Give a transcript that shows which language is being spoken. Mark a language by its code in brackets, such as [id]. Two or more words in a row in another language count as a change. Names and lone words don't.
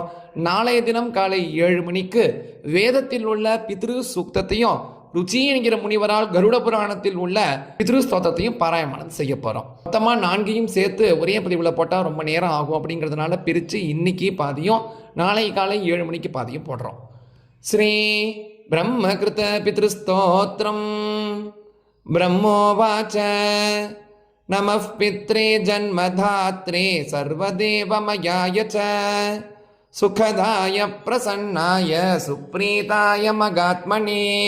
[ta] நாளைய தினம் காலை 7 மணிக்கு வேதத்தில் உள்ள பித்ரு சூக்தத்தையும் ருச்சி என்கிற முனிவரால் கருட புராணத்தில் உள்ள பித்ரு ஸ்தோத்திரத்தையும் பாராயணம் செய்ய போகிறோம். மொத்தமாக 4ஐயும் சேர்த்து ஒரே பதிவில் போட்டால் ரொம்ப நேரம் ஆகும். அப்படிங்கிறதுனால பிரித்து இன்னைக்கு பாதியும் நாளை காலை 7 மணிக்கு பாதியும் போடுறோம். [sa] ஸ்ரீ ब्रह्मकृत पितृस्तोत्रम् ब्रह्मोवाच नमः पित्रे जन्मधात्रे सर्वदेवमयाय च सुखदाय प्रसन्नाय सुप्रीताय मगात्मने